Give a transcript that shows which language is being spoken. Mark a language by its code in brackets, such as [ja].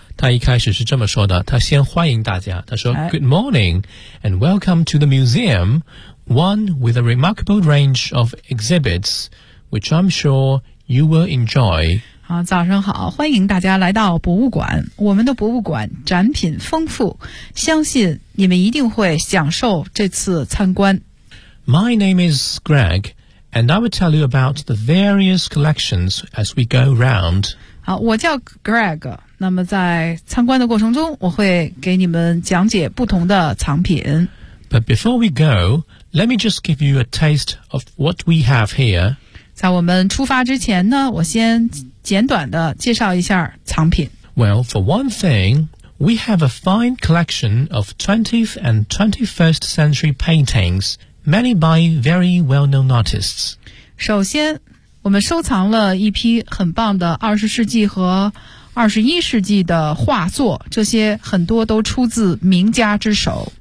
[zh] 他一开始是这么说的，他先欢迎大家，他说 [en] Good morning and welcome to the museum, one with a remarkable range of exhibits, which I'm sure you will enjoy. [zh] 早上好，欢迎大家来到博物馆。我们的博物馆展品丰富，相信你们一定会享受这次参观。 [en] My name is Greg, and I will tell you about the various collections as we go round. [zh] 好，我叫 Greg, 那么在参观的过程中，我会给你们讲解不同的藏品。 [en] But before we go, let me just give you a taste of what we have here. [zh] 在我们出发之前呢，我先简短的介绍一下藏品。 [en] Well, for one thing, we have a fine collection of 20th and 21st century paintings, many by very well-known artists. [zh] 首先，我们收藏了一批很棒的20世纪和21世纪的画作，这些很多都出自名家之手。